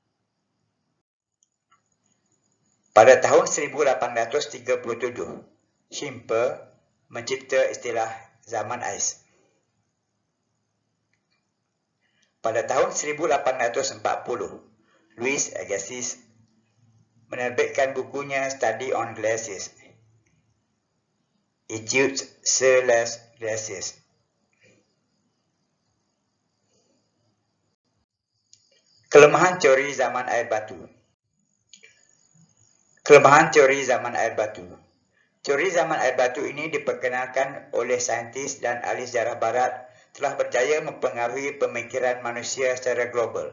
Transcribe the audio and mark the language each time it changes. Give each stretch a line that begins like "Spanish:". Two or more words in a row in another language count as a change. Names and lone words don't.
Malay: Pada tahun 1837, Schimper mencipta istilah zaman ais. Pada tahun 1840, Louis Agassiz menerbitkan bukunya Study on Glaciers, Etudes sur les glaciers. Kelemahan teori zaman air batu. Kelemahan teori zaman air batu. Teori zaman air batu ini diperkenalkan oleh saintis dan ahli sejarah barat telah berjaya mempengaruhi pemikiran manusia secara global.